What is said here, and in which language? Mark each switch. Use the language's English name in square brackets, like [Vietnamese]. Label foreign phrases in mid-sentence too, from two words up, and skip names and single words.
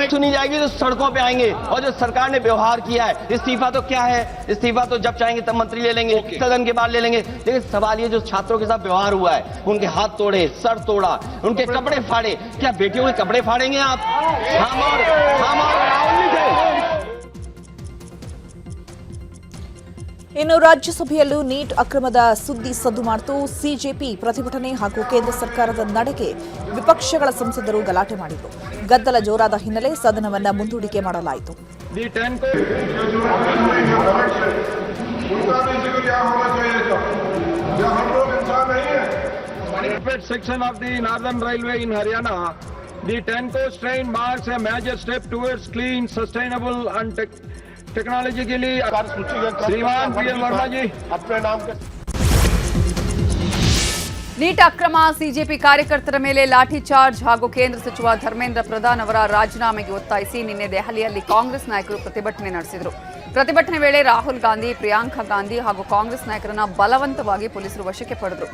[Hindi] सुनी जाएगी तो सड़कों पे आएंगे. और जो सरकार ने व्यवहार किया है, इस्तीफा तो क्या है? इस्तीफा तो जब चाहेंगे तब मंत्री ले लेंगे, सदन के बाद ले लेंगे. देखिए सवाल ये जो छात्रों के साथ व्यवहार हुआ है, उनके हाथ तोड़े, सर तोड़ा, उनके कपड़े फाड़े. क्या बेटियों के कपड़े फाड़ेंगे आप? हम और राहुल नहीं थे. [Kannada] ಇನ್ನು ರಾಜ್ಯಸಭೆಯಲ್ಲೂ ನೀಟ್ ಅಕ್ರಮದ ಸುದ್ದಿ ಸದ್ದು ಮಾಡಿತು. ಸಿಜೆಪಿ ಪ್ರತಿಭಟನೆ ಹಾಗೂ ಕೇಂದ್ರ ಸರ್ಕಾರದ ನಡೆಗೆ ವಿಪಕ್ಷಗಳ ಸಂಸದರು ಗಲಾಟೆ ಮಾಡಿದರು. ಗದ್ದಲ ಜೋರಾದ ಹಿನ್ನೆಲೆ ಸದನವನ್ನು ಮುಂದೂಡಿಕೆ ಮಾಡಲಾಯಿತು. [English] section of the Northern Railway in Haryana, the 10 coach train marks a major step towards clean, sustainable and [Hindi] टेक्नोलॉजी के लिए श्रीमान पीएम वर्मा जी अपने नाम के. [Kannada] ನೀಟ್ ಅಕ್ರಮ, ಸಿಜೆಪಿ ಕಾರ್ಯಕರ್ತರ ಮೇಲೆ ಲಾಠಿ ಚಾರ್ಜ್ ಹಾಗೂ ಕೇಂದ್ರ ಸಚಿವ ಧರ್ಮೇಂದ್ರ ಪ್ರಧಾನ್ ಅವರ ರಾಜೀನಾಮೆಗೆ ಒತ್ತಾಯಿಸಿ ನಿನ್ನೆ ದೆಹಲಿಯಲ್ಲಿ ಕಾಂಗ್ರೆಸ್ ನಾಯಕರು ಪ್ರತಿಭಟನೆ ನಡೆಸಿದರು. ಪ್ರತಿಭಟನೆ ವೇಳೆ ರಾಹುಲ್ ಗಾಂಧಿ, ಪ್ರಿಯಾಂಕಾ ಗಾಂಧಿ ಹಾಗೂ ಕಾಂಗ್ರೆಸ್ ನಾಯಕರನ್ನ ಬಲವಂತವಾಗಿ ಪೊಲೀಸರು ವಶಕ್ಕೆ ಪಡೆದರು.